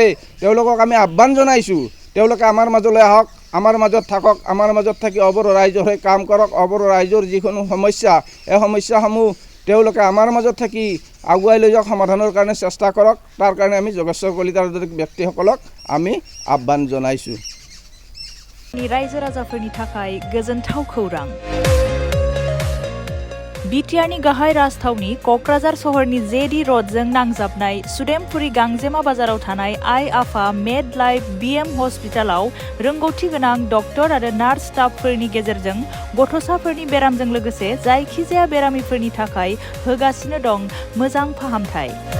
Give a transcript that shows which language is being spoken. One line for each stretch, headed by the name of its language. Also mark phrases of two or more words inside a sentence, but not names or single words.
Assamese: তেওঁলোকক আমি আহ্বান জনাইছোঁ, তেওঁলোকে আমাৰ মাজলৈ আহক, আমাৰ মাজত থাকক, আমাৰ মাজত থাকি অবৰ ৰাইজৰ হৈ কাম কৰক। অবৰ ৰাইজৰ যিকোনো সমস্যা, এই সমস্যাসমূহ তেওঁলোকে আমাৰ মাজত থাকি আগুৱাই লৈ যাওক, সমাধানৰ কাৰণে চেষ্টা কৰক। তাৰ কাৰণে আমি যোগেশ্বৰ কলিতাৰ দৰে ব্যক্তিসকলক আমি আহ্বান জনাইছোঁ।
Bodo: रायजो राजाफोरनि थाखाय गोजोनथाव खौरां। बिटिआरनि गाहाय राजथावनि क'क्राझार सहरनि जेडी र'डजों नांजाबनाय सुदेमपुरी गांजेमा बाजाराव थानाय आइ आफा मेड लाइफ बिएम हस्पिटालाव रोंगौथि गोनां डक्टर आरो नार्स स्टाफफोरनि गेजेरजों गथ'साफोरनि बेरामजों लोगोसे जायखिजाया बेरामिफोरनि थाखाय होगासिनो दं मोजां फाहामथाय।